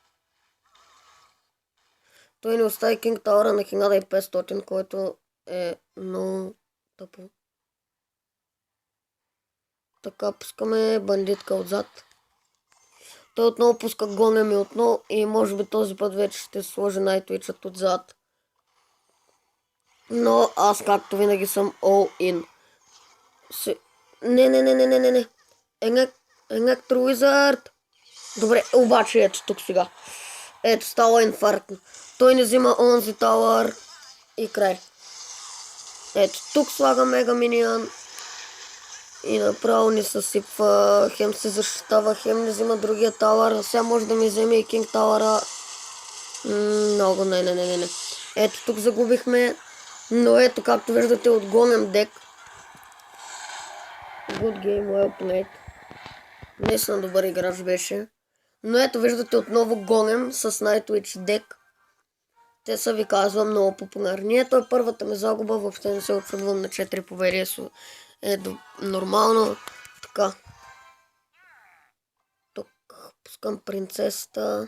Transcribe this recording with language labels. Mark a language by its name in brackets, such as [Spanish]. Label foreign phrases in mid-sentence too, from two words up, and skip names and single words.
[Bulgarian] Той ни остави King Tower на 1500, който е много тъпо. Така пускаме бандитка отзад. Той отново пуска големи отново и може би този път вече ще сложи Nightwitch-ът отзад. Но аз както винаги съм [English] all in. [Bulgarian] Не. Electro Wizard. Добре, обаче ето тук сега. Ето става инфарктно. Той не взима онзи тауър и край. Ето тук слага мега минион. И направо ни съсипва. Хем се защитава, хем не взима другия тауър. Сега може да ми вземе и King Тауъра. Много не. Ето тук загубихме. Но ето както виждате от голем дек. [English] Good game, well played. [Bulgarian] Наистина добър играч беше. Но ето виждате отново голем с Nightwitch дек. Те са ви казвам много популярни. Ето е първата ми загуба. Въобще не се очудвам на 4 победи. Е нормално. Така. Тук пускам принцесата.